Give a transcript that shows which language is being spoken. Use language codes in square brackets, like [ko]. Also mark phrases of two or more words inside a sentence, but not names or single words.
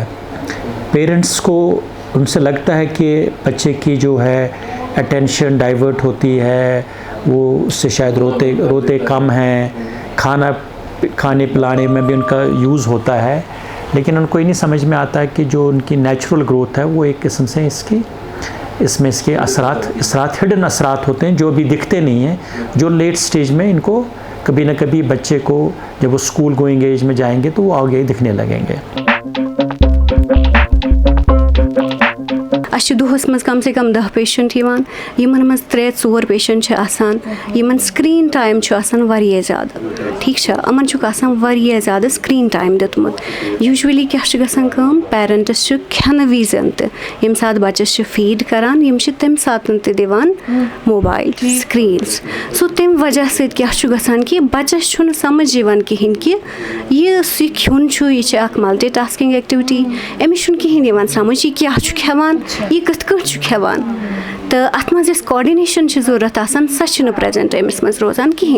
[ur] پیرنٹس کو ان سے لگتا ہے کہ بچے کی جو ہے [en] attention divert [ur] ہوتی ہے وہ اس سے شاید روتے کم ہیں کھانے پلانے میں بھی ان کا یوز ہوتا ہے لیکن ان کو یہ نہیں سمجھ میں آتا ہے کہ جو ان کی نیچرل گروتھ ہے وہ ایک قسم سے اس میں اس کے اثرات ہڈن اثرات ہوتے ہیں جو ابھی دکھتے نہیں ہیں جو [en] late stage [ur] میں ان کو کبھی نہ کبھی بچے کو جب وہ [en] school going age [ur] میں جائیں گے تو وہ آگے دکھنے لگیں گے. [ks] اَسہِ چھِ دۄہَس منٛز کم سے کم 10 پیشنٹ یِوان یِمن منٛز 3-4 پیشنٹ چھِ آسان یِمن [en] screen time [ks] چھُ آسان واریاہ زیادٕ ٹھیٖک چھا یِمن چھُکھ آسان واریاہ زیادٕ [en] screen time [ks] دیُتمُت. یوٗجؤلی کیاہ چھُ گژھان کٲم پیرنٹٕس چھِ کھٮ۪نہٕ وِزٮ۪ن تہِ ییٚمہِ ساتہٕ بَچَس چھِ فیٖڈ کران یِم چھِ تَمہِ ساتہٕ تہِ دِوان [en] mobile screens [ks] سو تَمہِ وجہ سۭتۍ کیاہ چھُ گژھان کہِ بَچَس چھُنہٕ سمجھ یِوان کِہیٖنۍ کہِ یُس یہِ کھیوٚن چھُ یہِ چھِ اکھ [en] multi tasking activity [ks] أمِس چھُنہٕ کِہیٖنۍ یِوان سمجھ یہِ کیاہ چھُ کھٮ۪وان یہِ کِتھ کٲٹھۍ چھُ کھٮ۪وان تہٕ اَتھ منٛز یۄس کاڈِنیشن چھِ ضوٚرَتھ آسان سۄ چھِنہٕ پرٛزَنٛٹ أمِس منٛز روزان کِہیٖنۍ.